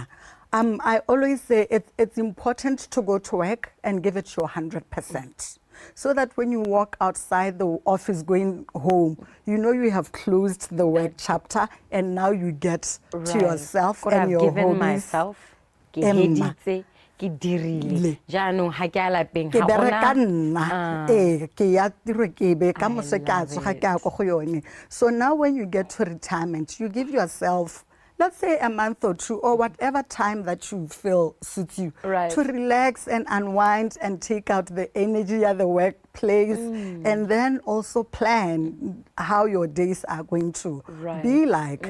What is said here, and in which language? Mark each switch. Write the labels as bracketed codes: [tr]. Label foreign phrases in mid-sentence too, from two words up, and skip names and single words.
[en] I always say it's important to go to work and give it your 100%. So that when you walk outside the office going home, you know you have closed the work chapter and now you get to yourself Could and have your given hobbies. myself. [tn] Ke Emma. heditse, ke dirile. Jaanong ha ke a lapeng, Ke ha gona- bereka nna ke ya tiro ke be ka mose ke a tsoga ke ya ko go yone. [en] So now when you get to retirement, you give yourself, let's say, a month or two or whatever time that you feel suits you to relax and unwind and take out the energy at the workplace and then also plan how your days are going to be like.